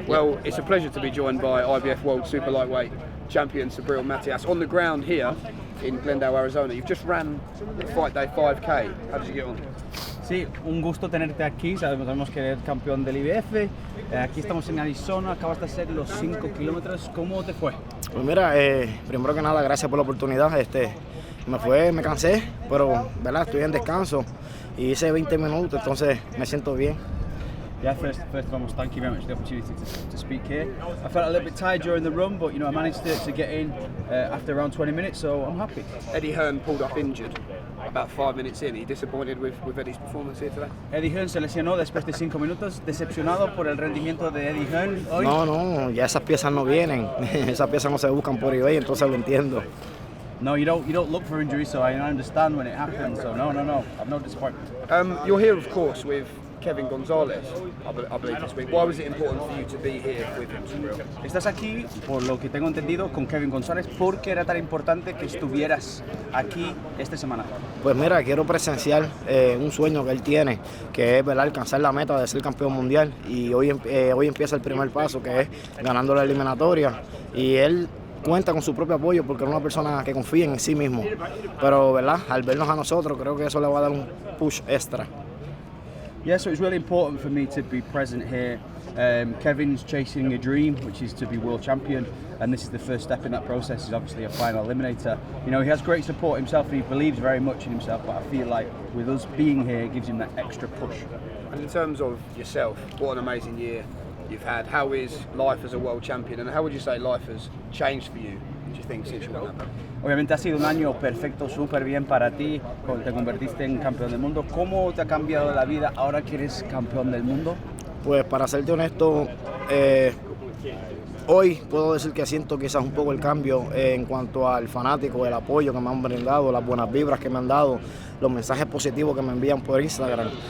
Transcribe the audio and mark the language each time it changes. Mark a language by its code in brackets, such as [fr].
[en] Well, it's a pleasure to be joined by IBF World Super Lightweight Champion Subriel Matias on the ground here in Glendale, Arizona. You've just ran the Fight Day 5K. How did you get on? [es] Sí, un gusto tenerte aquí. Sabemos que eres campeón del IBF. Aquí estamos en Arizona. Acabas de hacer los 5 kilómetros. ¿Cómo te fue? Pues mira, primero que nada, gracias por la oportunidad. Me cansé, pero ¿verdad? Estoy en descanso y hice 20 minutos, entonces me siento bien. [en] Yeah, first and foremost, thank you very much for the opportunity to speak here. I felt a little bit tired during the run, but I managed to get in after around 20 minutes, so I'm happy. Eddie Hearn pulled up injured about 5 minutes in. Are you disappointed with Eddie's performance here today? [es] Eddie Hearn se lesionó después de 5 minutos. ¿Decepcionado por el rendimiento de Eddie Hearn hoy? No, ya esas piezas no vienen. Esas piezas no se buscan por eBay, entonces lo entiendo. [en] No, you don't look for injuries, so I understand when it happens. So no, I'm no disappointment. You're here, of course, with Kevin Gonzalez, I believe this week. Why was it important for you to be here with him, Subriel? [es] Estás aquí, por lo que tengo entendido, con Kevin Gonzalez. ¿Por qué era tan importante que estuvieras aquí esta semana? Pues mira, quiero presenciar un sueño que él tiene, que es alcanzar la meta de ser campeón mundial. Y hoy empieza el primer paso, que es ganando la eliminatoria. Y él cuenta con su propio apoyo porque es una persona que confía en sí mismo. Pero, ¿verdad? Al vernos a nosotros, creo que eso le va a dar un push extra. [en] Yeah, so it's really important for me to be present here. Kevin's chasing a dream, which is to be world champion, and this is the first step in that process. He's obviously a final eliminator. He has great support himself and he believes very much in himself, but I feel like with us being here, it gives him that extra push. And in terms of yourself, what an amazing year you've had. How is life as a world champion, and how would you say life has changed for you, do you think, since you won that? [es] Obviamente ha sido un año perfecto, súper bien para ti, te convertiste en campeón del mundo. ¿Cómo te ha cambiado la vida ahora que eres campeón del mundo? Pues para serte honesto, hoy puedo decir que siento quizás un poco el cambio en cuanto al fanático, el apoyo que me han brindado, las buenas vibras que me han dado, los mensajes positivos que me envían por Instagram.